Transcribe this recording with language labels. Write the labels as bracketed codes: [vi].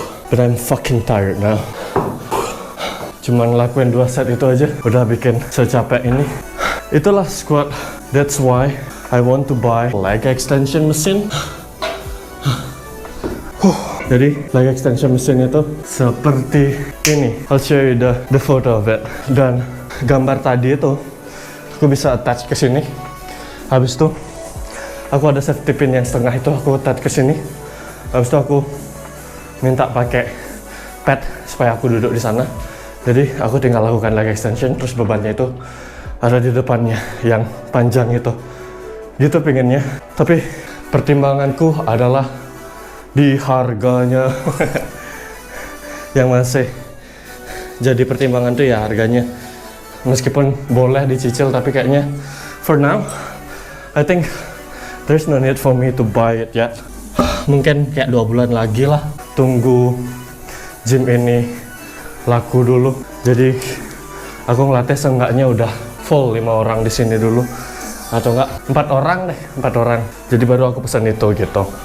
[en] But I'm fucking tired now. [id] Cuman ngelakuin 2 set itu aja udah bikin secapek ini. Itulah squat. [en] That's why I want to buy leg extension machine. [id] Jadi leg extension machine itu seperti ini. [en] I'll show you the photo of it. [id] Dan gambar tadi itu aku bisa attach ke sini. Habis itu aku ada safety pin yang setengah itu aku attach ke sini. Habis itu aku minta pakai pad supaya aku duduk di sana. Jadi aku tinggal lakukan leg extension, terus bebannya itu ada di depannya yang panjang itu. Gitu pengennya. Tapi pertimbanganku adalah di harganya. Yang masih jadi pertimbangan tuh ya harganya. Meskipun boleh dicicil, tapi kayaknya [en] for now I think there's no need for me to buy it yet. [id] Mungkin kayak 2 bulan lagi lah. Tunggu gym ini laku dulu. Jadi aku ngelatih seenggaknya udah full 5 orang di sini dulu. Atau enggak 4 orang deh, 4 orang. Jadi baru aku pesan itu gitu.